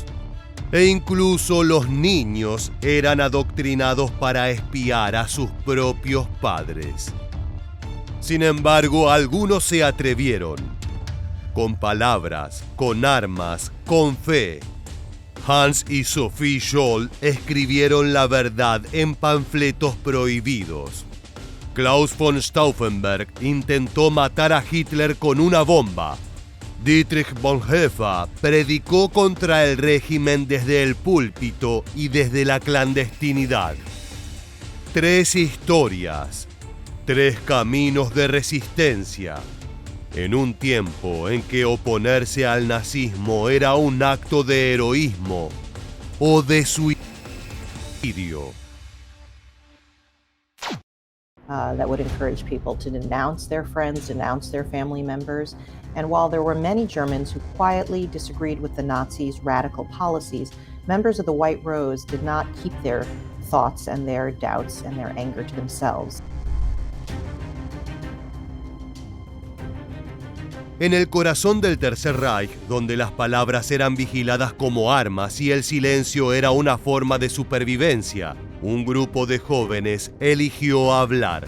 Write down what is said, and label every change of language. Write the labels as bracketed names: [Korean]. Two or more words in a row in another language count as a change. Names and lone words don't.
[Spanish] E incluso los niños eran adoctrinados para espiar a sus propios padres. Sin embargo, algunos se atrevieron. Con palabras, con armas, con fe. Hans y Sophie Scholl escribieron la verdad en panfletos prohibidos. Klaus von Stauffenberg intentó matar a Hitler con una bomba. Dietrich Bonhoeffer predicó contra el régimen desde el púlpito y desde la clandestinidad. 3 historias, 3 caminos de resistencia, en un tiempo en que oponerse al nazismo era un acto de heroísmo o de suicidio. [English] That would encourage people to denounce their friends, denounce their family members. And while there were many Germans who quietly disagreed with the Nazis' radical policies, members of the White Rose did not keep their thoughts and their doubts and their anger to themselves. [Spanish] En el corazón del Tercer Reich, donde las palabras eran vigiladas como armas y el silencio era una forma de supervivencia, un grupo de jóvenes eligió hablar.